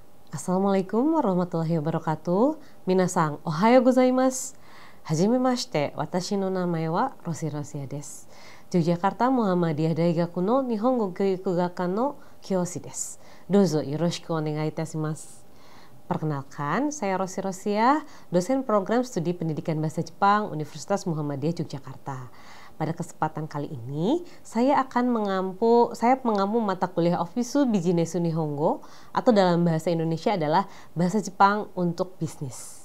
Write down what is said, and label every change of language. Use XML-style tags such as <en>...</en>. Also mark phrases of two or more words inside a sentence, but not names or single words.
<ar>السلام عليكم ورحمة الله وبركاته.</ar> <ja>皆さん、おはようございます。はじめまして、私の名前はRosi Rosiaです. Yogyakarta Muhammadiyah Daigaku no Nihongo Kyuiku Gakka no Kyoshi desu. どうぞよろしくお願いいたします.</ja> <id>Perkenalkan, saya Rosi Rosia, dosen program studi pendidikan bahasa Jepang Universitas Muhammadiyah Yogyakarta. Pada kesempatan kali ini, saya mengampu mata kuliah Ofisu Bijinesu Nihongo atau dalam bahasa Indonesia adalah bahasa Jepang untuk bisnis.</id>